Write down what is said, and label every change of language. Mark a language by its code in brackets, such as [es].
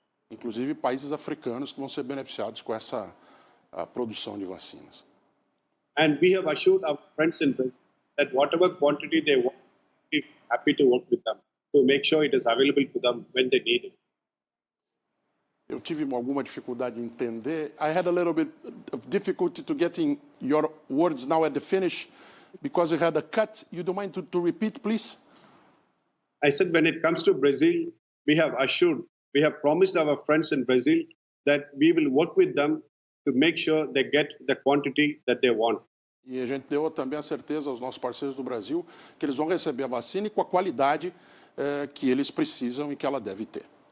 [pt] Inclusive países africanos que vão ser beneficiados com essa produção de vacinas. [en] And we have assured our friends in Brazil that whatever quantity they want, we are happy to work with them to make sure it is available to them when they need it. [pt] Eu tive alguma dificuldade em entender. [en] I had a little bit of difficulty to getting your words now at the finish because you had a cut. You don't mind to repeat, please? I said when it comes to Brazil, we have promised our friends in Brazil that we will work with them to make sure they get the quantity that they want. [pt] E a gente deu também a certeza aos nossos parceiros do Brasil que eles vão receber a vacina e com a qualidade que eles precisam e que ela deve ter.